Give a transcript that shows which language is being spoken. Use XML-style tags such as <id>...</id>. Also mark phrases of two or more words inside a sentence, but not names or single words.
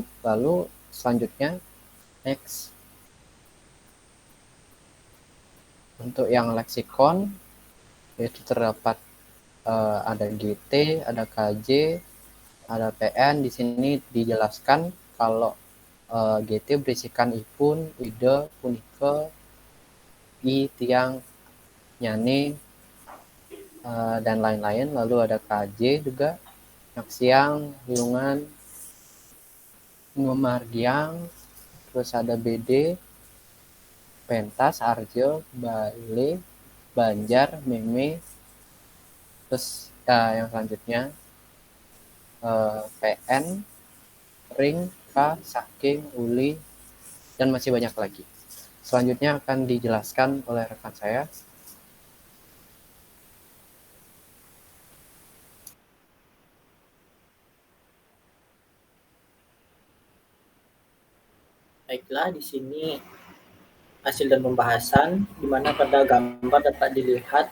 <id>Lalu selanjutnya next. Untuk yang leksikon yaitu terdapat ada GT, ada KJ, ada PN. Di sini dijelaskan kalau GT berisikan</id> <ban>ipun, ide, punike, i, tiang, nyane,</ban> <id>dan lain-lain. Lalu ada KJ juga,</id> <ban>nyaksiang, hiungan, ngumargiang,</ban> <id>terus ada BD,</id> <ban>pentas, arjo, bale, banjar, meme,</ban> <id>terus yang selanjutnya PN,</id> <ban>ring, K, saking, uli,</ban> <id>dan masih banyak lagi. Selanjutnya akan dijelaskan oleh rekan saya. Baiklah, di sini hasil dan pembahasan, di mana pada gambar dapat dilihat</id>